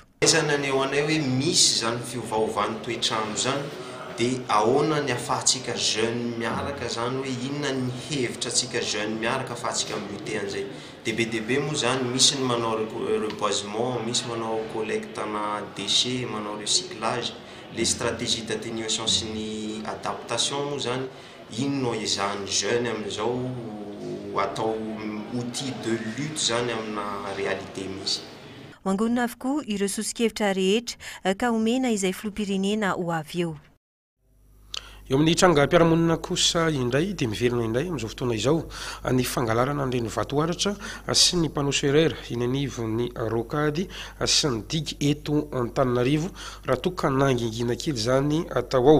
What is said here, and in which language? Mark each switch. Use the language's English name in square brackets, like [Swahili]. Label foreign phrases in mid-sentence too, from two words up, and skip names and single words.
[Malagasy] Izany eo anay hoe misy zany fiovaovan'ny toetrandro zany dia ahoana ny ahafahantsika jeune miaraka zany hoe inona ny hevitra atsika jeune miaraka ahafahantsika milutter an'izay. DB moa zany misy ny manao reboisement, misy manao collectana déchets, manao recyclage, [French] les stratégies d'atténuation [Malagasy] sy ny adaptation moa zany ino no ezahany jeune amin'izao atao [French] outil de lutte [Malagasy] zany amina réalité misy. Mangonina avokoa ireo sosikevitra rehetra ka omena izay filoham-pirenena ho avy eo. Eo amin'ny trangam-piarahamonina kosa indray dia miverina indray amin'izao fotoana izao ny fangalarana an'ireny vatoaratra sy ny [French] panneau solaire [Malagasy] eny anivon'ny rokady sy ny digy eto Antananarivo raha toa ka nangingina kely zany atao ao.